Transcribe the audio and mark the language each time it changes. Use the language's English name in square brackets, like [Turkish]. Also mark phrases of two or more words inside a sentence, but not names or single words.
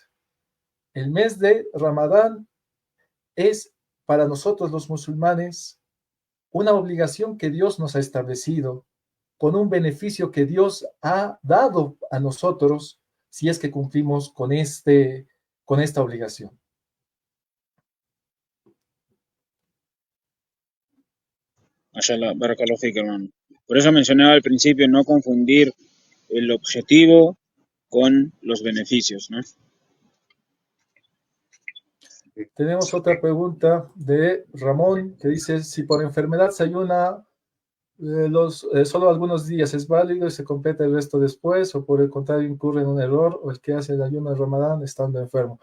[Spanish] El mes de Ramadán es para nosotros los musulmanes una obligación que Dios nos ha establecido, con un beneficio que Dios ha dado a nosotros si es que cumplimos con esta obligación. [Arabic] ما شاء الله، بارك الله فيك, [Spanish] hermano. Por eso mencionaba al principio no confundir el objetivo con los beneficios, ¿no? Tenemos otra pregunta de Ramón que dice: si por enfermedad se ayuna solo algunos días, ¿es válido y se completa el resto después, o por el contrario incurre en un error, o el que hace el ayuno de Ramadán estando enfermo?